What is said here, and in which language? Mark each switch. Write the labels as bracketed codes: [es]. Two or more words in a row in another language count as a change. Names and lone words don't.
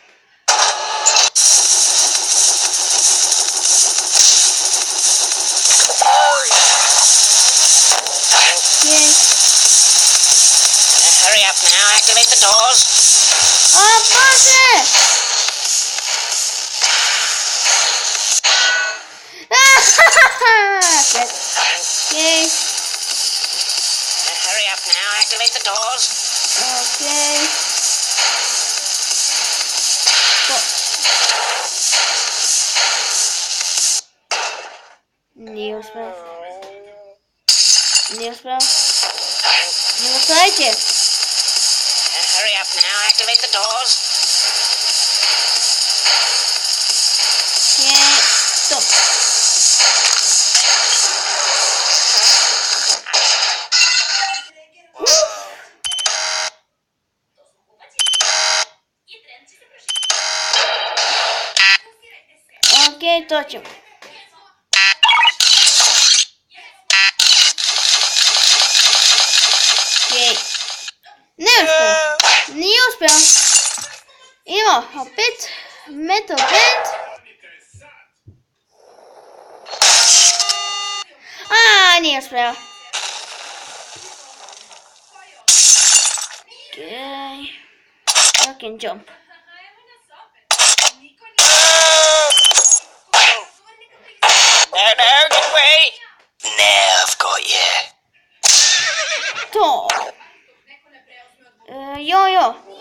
[en] Hurry up now, activate the doors. Aparte! Okay. Hurry up now, activate the doors. [sr] Okay. Nije uspeo. Dajte. [en] Hurry up now, activate the doors. Okay. Stop. [sr] Okay, to ćemo. [en] Okay. [sr] Nije uspeo. Imamo opet metal band. Nije uspeo. [en] Okay. I can jump. No, get away! Now I've got you. [sr] To. Jo.